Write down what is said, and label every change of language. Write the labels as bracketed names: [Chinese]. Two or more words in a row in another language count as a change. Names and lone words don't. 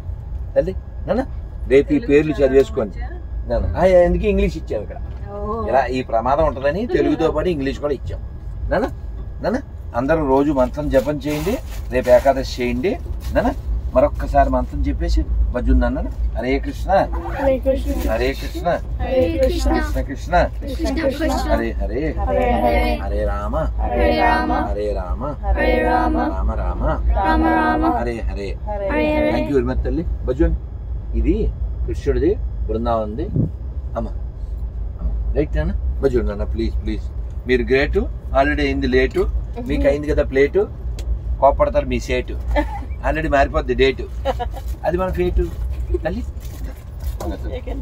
[Telugu] తల్లి నాన్న రేపు ఈ పేర్లు చదివేసుకోండి నాన్న. ఎందుకు ఇంగ్లీష్ ఇచ్చాం ఇక్కడ? ఇలా ఈ ప్రమాదం ఉంటుందని తెలుగుతో పాటు ఇంగ్లీష్ కూడా ఇచ్చాం నాన్న. నాన్న అందరూ రోజు మంత్రం జపం చేయండి. రేపు ఏకాదశి చేయండి నాన్న. మరొక్కసారి మంత్రం చెప్పేసి భజన్ అన్నాను. [Sanskrit] హరే కృష్ణ हरे कृष्ण. హరే కృష్ణ हरे कृष्ण. కృష్ణ కృష్ణ कृष्ण कृष्ण. హరే హరే हरे हरे. హరే రామ हरे राम. హరే రామ हरे राम. రామ రామ राम राम. హరే హరే. हरे हरे. [English] thank you very much [Telugu] తల్లి. భజన్ ఇది కృష్ణుడిది, బృందావనంది. అమ్మ రైట్ నాన్న. భజన్ నాన్న [English] please please. [Telugu] మీరు గ్రేటు, ఆల్రెడీ అయింది లేటు, మీకు అయింది కదా ప్లేటు, కోపడతారు మీ సేటు, ఆల్రెడీ మారిపోద్ది డేటు, అది మన ఫేటు తల్లి.